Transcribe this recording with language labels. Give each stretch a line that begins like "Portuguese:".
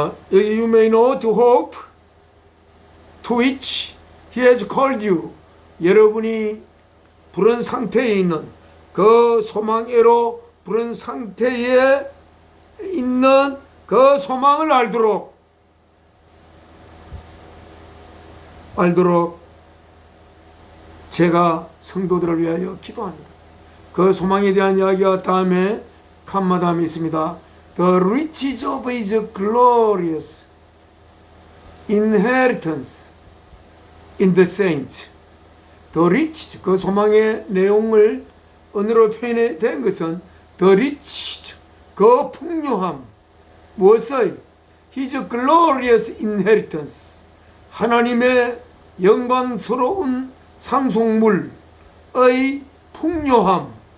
English: You may know to hope to which he has called you.
Korean: 여러분이 부른 상태에 있는 그 소망으로 부른 상태에 있는 그 소망을 알도록 제가 성도들을 위하여 기도합니다. 그 소망에 대한 이야기가 다음에 칸마담이 있습니다.
English: The riches of his glorious inheritance in the saints. The riches,
Korean: 그 소망의 내용을 언어로 표현된 것은
English: the riches,
Korean: 그 풍요함. 무엇의?
English: His glorious inheritance.
Korean: 하나님의 영광스러운 상속물의 풍요함.